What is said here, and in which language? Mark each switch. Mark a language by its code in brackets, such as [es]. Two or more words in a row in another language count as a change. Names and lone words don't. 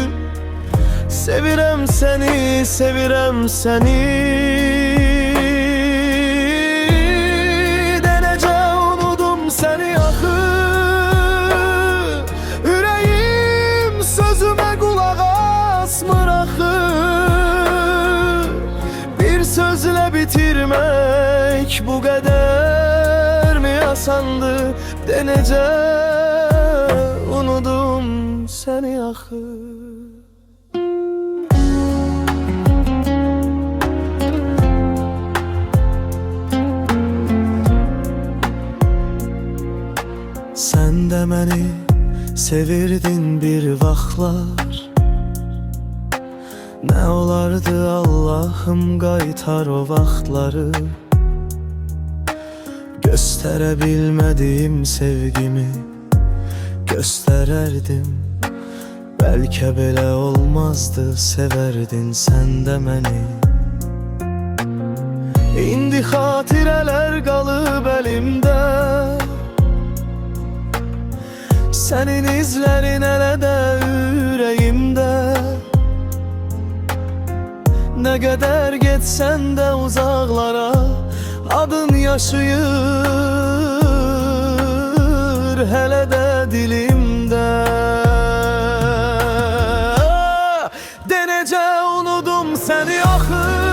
[az] Sevirəm səni, sevirəm səni. Denece unudum səni axı. Ürəyim sözümə qulaq asmır axı. [tr] Bir sözle bitirmek bu kadar mı asandı? [az] Denece unudum seni axı. Sen de məni sevirdin bir vaxtlar. [tr] Ne olardı [az] Allah'ım qaytar o vaxtları. [tr] Göstərebilmediğim sevgimi göstererdim. [az] Belki belə olmazdı, [tr] severdin sen de [az] məni. İndi xatirələr qalıb əlimdə. [tr] Senin izlerin [az] elə də ürəyimdə. [tr] Ne kadar geçsen de uzaklara adın yaşayır hele de dilimde. [az] Denece unudum seni axı.